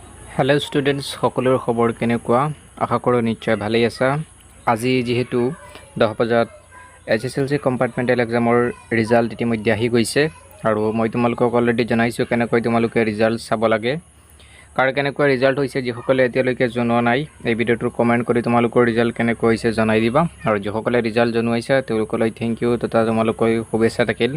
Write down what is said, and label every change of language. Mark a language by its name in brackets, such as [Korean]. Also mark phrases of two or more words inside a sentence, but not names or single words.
[English] hello students [Assamese] সকলোৰ খবৰ কেনেকুৱা আশা কৰোঁ নিশ্চয় ভালে আছা। আজি যেহেতু 10 বজাত HSLC কম্পাৰ্টমেণ্টেল এক্সামৰ ৰিজাল্ট ইতিমধ্যে আহি গৈছে আৰু মই তোমালোকক অলৰেডি জনাইছো কেনেকৈ তোমালোকে ৰিজাল্ট চাব লাগে। কাৰ কেনেকৈ ৰিজাল্ট হৈছে যিসকলে এতিয়ালৈকে জনোৱা নাই এই ভিডিঅ'টো কমেন্ট কৰি তোমালোকৰ ৰিজাল্ট কেনেকৈ হৈছে জনাই দিবা আৰু যিসকলে ৰিজাল্ট জনাইছে তেওঁলোকলৈ [English] thank you [Assamese] তথা তোমালোকক শুভেচ্ছা থাকিল।